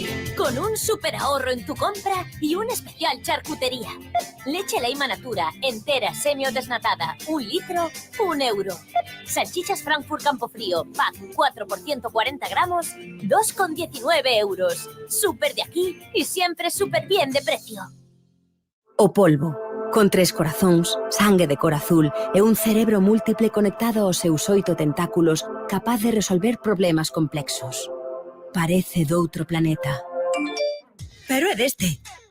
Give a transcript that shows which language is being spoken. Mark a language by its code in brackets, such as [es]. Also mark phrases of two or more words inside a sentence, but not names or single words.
[es] Con un súper ahorro en tu compra y un especial charcutería. Leche Leima Natura, entera, semi-desnatada, 1 litro, 1 €. Salchichas Frankfurt Campofrío, pack 4 por 140 gramos, 2,19 €. Súper de aquí y siempre súper bien de precio. [gl] O polvo, con 3 corazóns, sangue de cor azul e un cerebro múltiple conectado aos seus 8 tentáculos, capaz de resolver problemas complexos. Parece doutro planeta. Pero é deste.